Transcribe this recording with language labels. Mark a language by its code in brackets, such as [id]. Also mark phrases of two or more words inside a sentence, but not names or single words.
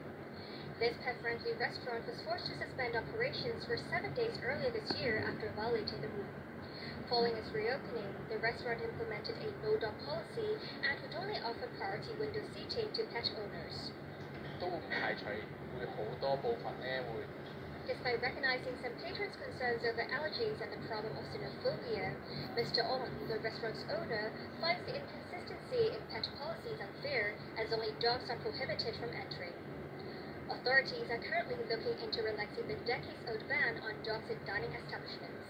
[en] This pet-friendly restaurant was forced to suspend operations for 7 days earlier this year after violating the rule. Following its reopening, the restaurant implemented a no-dog policy and would only offer priority window seating to pet owners. [yue] 都唔排除會好多部分咧會 [en] Despite recognizing some patrons' concerns over allergies and the problem of xenophobia, Mr. Ong, the restaurant's owner, finds the inconsistency in pet policies unfair, as only dogs are prohibited from entering. Authorities are currently looking into relaxing the decades-old ban on dogs in dining establishments.